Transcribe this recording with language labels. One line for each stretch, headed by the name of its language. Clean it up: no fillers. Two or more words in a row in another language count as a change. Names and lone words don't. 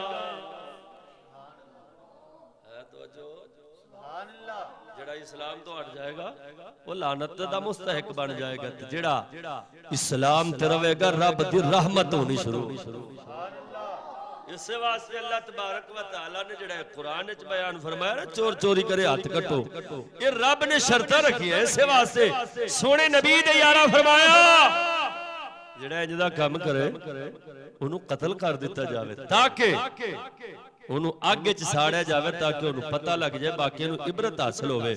Punjabi: اسلام توں ہٹ جائے گا او لعنت دا مستحق بن جائے گا. جیہڑا اسلام تے رہوے گا رب دی رحمت ہونی شروع. اس واسطے
Arabic: الله تبارك وتعالى
Punjabi: نے جیہڑا قرآن وچ بیان فرمایا نہ چور چوری کرے ہتھ کٹو، اے رب نے شرطاں رکھی ہے. اس واسطے سوہنے نبی دے یاراں فرمایا جیہڑا اینج دا کام کرے اوہنوں قتل کر دتا جاوے تاکہ اوہنوں اگے چ ساڑیا جاوے تاکہ اوہنوں پتا لگ جائے باقی نوں عبرت حاصل ہووے.